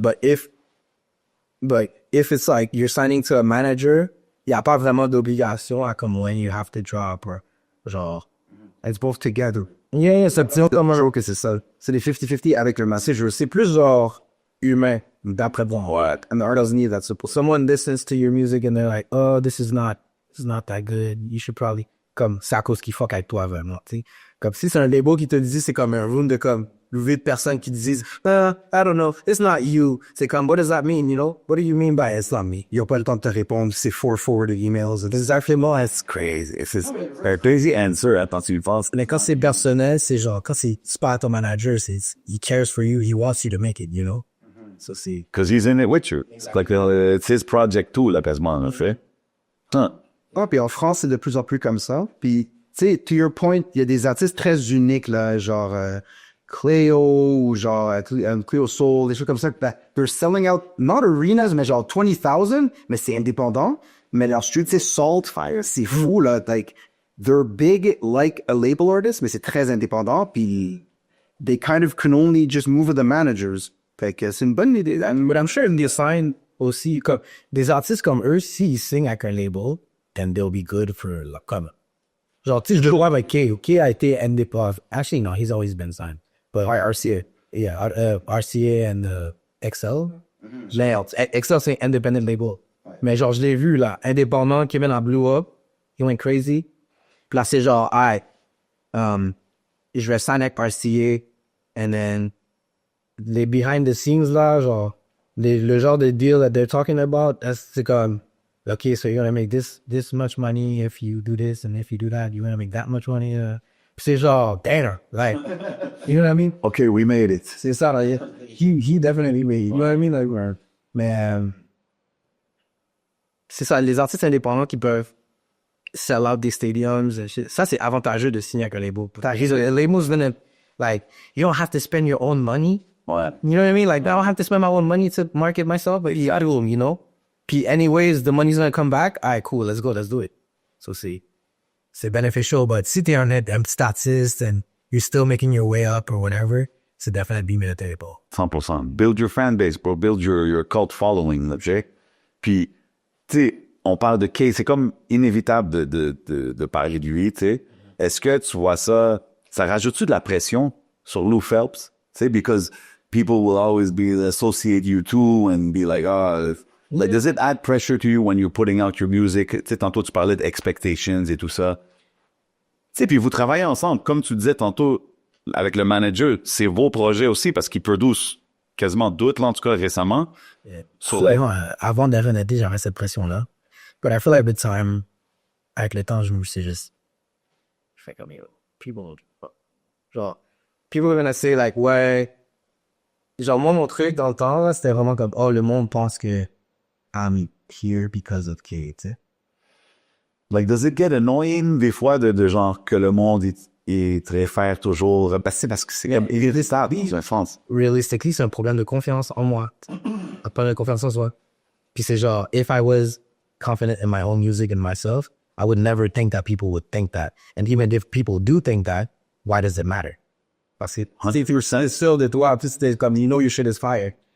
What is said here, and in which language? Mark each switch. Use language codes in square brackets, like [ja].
[en] But if it's like you're signing to a manager, [fr] il n'y a pas vraiment d'obligation à comme [en] when you have to drop, or genre, It's both together. [fr] yeah, c'est petit comme Je trouve que c'est ça. C'est des 50-50 avec le message. C'est plus genre humain, d'après moi. [en] And the artists need that support. Someone listens to your music and they're like, oh, this is not that good. You should probably, [fr] comme, c'est à cause qu'il fuck avec toi vraiment, tu sais. Comme si c'est un label qui te dit, c'est comme un room de comme, de personnes qui disent, [en] I don't know, it's not you. [fr] C'est comme, [en] what does that mean, you know? What do you mean by it's not me? [fr] Ils n'ont pas le temps de te répondre, c'est forwarded emails. Exactement. [en] It's crazy. It's a crazy answer, [fr] hein, quand tu le penses. Mais quand c'est personnel, c'est genre, quand c'est pas ton manager, c'est, [en] he cares for you, he wants you to make it, you know? [fr] So c'est... [en] Because he's in it with you. It's like, it's his project too, [fr] l'apaisement, en fait. Ah, puis en France, c'est de plus en plus comme ça. Puis, tu sais, [en] to your point, [fr] il y a des artistes très uniques, là, genre Cleo ou genre Cleo Soul, des choses comme ça. [en] They're selling out, not arenas, [fr] mais genre 20,000, mais c'est indépendant. Mais leur studio, tu sais, Saltfire, c'est fou, là. [en] Like, they're big like a label artist, [fr] mais c'est très indépendant. [en] Puis, they kind of can only just move with the managers. [fr] Fait que c'est une bonne idée. [en] But I'm sure they sign aussi, comme, [fr] des artistes comme eux, s'ils signent avec un label, [en] then they'll be good for, [fr] comme, genre, tu sais, je le vois avec Kay. Kay a été indépendant. [en] Actually, no, he's always been signed. But RCA. Yeah, RCA and XL. [fr] Mais XL, c'est [en] independent label. [fr] Mais genre, je l'ai vu, là, indépendant, Kevin a blew up. [en] He went crazy. [fr] Puis là, c'est genre, je vais sign avec RCA. [en] And then, les behind the scenes, là, genre, [fr] le genre de deal [en] that they're talking about, c'est comme, okay, so you're gonna make this much money if you do this, and if you do that, you're gonna make that much money. [fr] C'est genre, [en] damn, like, you know what I mean? Okay, we made it. [fr] C'est ça, là, [en] he definitely made it, you know what I mean? [fr] Like, mais, c'est ça, les artistes indépendants qui peuvent [en] sell out [fr] des stadiums, ça, c'est avantageux de signer avec un label. [en] The label's gonna, like, you don't have to spend your own money. What? You know what I mean? Like, I don't have to spend my own money to market myself, but you gotta do them, you know? Puis, anyways, the money's gonna come back. All right, cool, let's go, let's do it. So, c'est beneficial, but [fr] si t'es un petit artiste [en] and you're still making your way up or whatever, c'est definitely military, bro. 100%. Build your fan base, bro. Build your cult following, là, tu sais. [fr] Puis, tu sais, on parle de Kay, c'est comme inévitable de parler de lui, tu sais. Est-ce que tu vois ça rajoute-tu de la pression sur Lou Phelps? Tu sais, [en] because people will always associate you too and be like, like, does it add pressure to you when you're putting out your music? [fr] Tu sais, tantôt, tu parlais d'expectations et tout ça. Tu sais, puis vous travaillez ensemble. Comme tu disais tantôt, avec le manager, c'est vos projets aussi parce qu'ils produisent quasiment d'autres, là, en tout cas, récemment. Avant d'arrêter, j'avais cette pression-là. [en] But I feel like with time, [fr] avec le temps, je fais comme, [en] people are gonna say, like, ouais. [fr] Genre, moi, mon truc dans le temps, là, c'était vraiment comme, le monde pense que [en] I'm here because of Kay, [fr] tu sais. Like, [en] does it get annoying [fr] des fois de genre que le monde est très fier toujours? Parce que c'est irrésistible, je pense. Realistically, c'est un problème de confiance en moi. Un problème de confiance en soi. Puis c'est genre, [en] if I was confident in my own music and myself, I would never think that people would think that. And even if people do think that, why does it matter? [fr] Parce que si tu es sûr de toi, puis c'est comme, [en] you know your shit is fire.